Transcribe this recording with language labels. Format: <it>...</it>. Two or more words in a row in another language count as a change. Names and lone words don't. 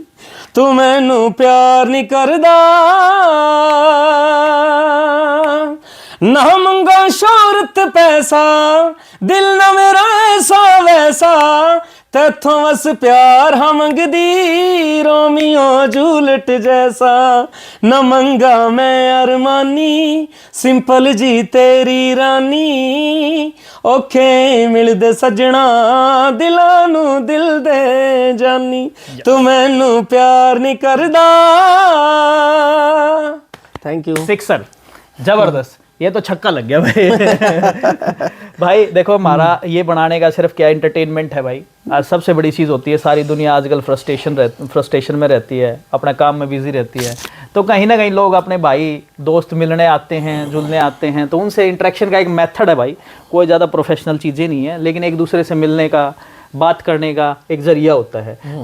<pa>ਤੂੰ ਮੈਨੂੰ ਪਿਆਰ ਨਹੀਂ ਕਰਦਾ, ਨਾ ਮੰਗਾਂ ਸ਼ੋਹਰਤ ਪੈਸਾ, ਦਿਲ ਨਾ ਮੇਰਾ ਐਸਾ ਵੈਸਾ, ਤੈਥੋਂ ਬਸ ਪਿਆਰ ਹਮ ਮੰਗਦੀ, ਰੋਮੀਓ ਜੂਲੀਅਟ ਜੈਸਾ। ਨ ਮੰਗਾਂ ਮੈਂ ਅਰਮਾਨੀ, ਸਿੰਪਲ ਜੀ ਤੇਰੀ ਰਾਣੀ, ਔਖੇ ਮਿਲਦੇ ਸੱਜਣਾ, ਦਿਲਾਂ ਨੂੰ ਦਿਲ ਦੇ ਜਾਨੀ। ਤੂੰ ਮੈਨੂੰ ਪਿਆਰ ਨਹੀਂ ਕਰਦਾ।</pa> <en>thank you.</en> <hi>सिक्सर, जबरदस्त, ये तो छक्का लग गया भाई। भाई देखो, हमारा ये बनाने का सिर्फ क्या एंटरटेनमेंट है भाई। आज सबसे बड़ी चीज़ होती है, सारी दुनिया आजकल फ्रस्ट्रेशन में रहती है, अपने काम में बिजी रहती है, तो कहीं ना कहीं लोग अपने भाई दोस्त मिलने आते हैं, जुलने आते हैं, तो उनसे इंटरेक्शन का एक मेथड है भाई, कोई ज़्यादा प्रोफेशनल चीज़ें नहीं है, लेकिन एक दूसरे से मिलने का, बात करने का एक जरिया होता है।</hi>